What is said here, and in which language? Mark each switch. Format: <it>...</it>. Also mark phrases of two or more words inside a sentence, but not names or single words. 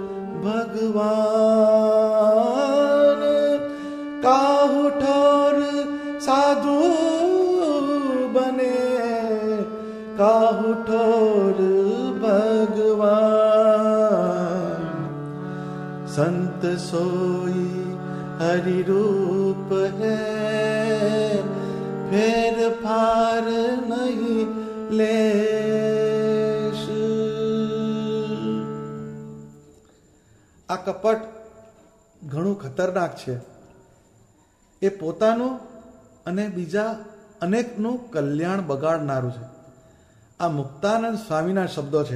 <hi>भगवान, काहू ठोर साधु बने, काहू ठोर भगवान, संत सोई हरि रूप है, फेर फार नहीं लेश।</hi> <gu>આ કપટ ઘણું ખતરનાક છે. એ પોતાનું અને બીજા અનેકનું કલ્યાણ બગાડનારું છે. આ મુક્તાનંદ સ્વામીના શબ્દો છે.</gu>